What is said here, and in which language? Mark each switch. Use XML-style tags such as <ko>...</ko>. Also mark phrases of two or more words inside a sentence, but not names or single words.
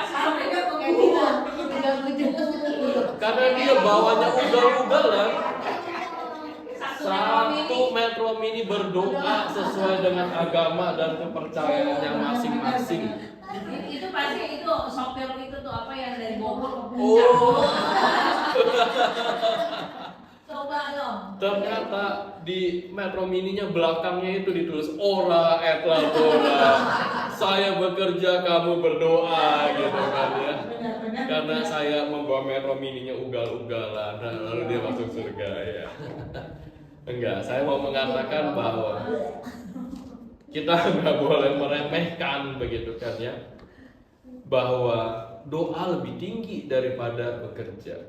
<id>Karena dia bawanya ugal-ugalan, satu Metro Mini berdoa sesuai dengan agama dan kepercayaannya masing-masing. Itu pasti itu sopir itu tuh apa yang dari Bogor ke Puncak. Oh. Coba dong. Ternyata di Metro Mininya belakangnya itu ditulis</id> <la>ora et labora.</la> <id>Saya bekerja, kamu berdoa gitu kan ya. Karena saya membawa Metro Mininya ugal-ugalan, nah, lalu dia masuk surga ya. Enggak, saya mau mengatakan bahwa kita nggak boleh meremehkan begitu kan ya, bahwa doa lebih tinggi daripada bekerja.</id>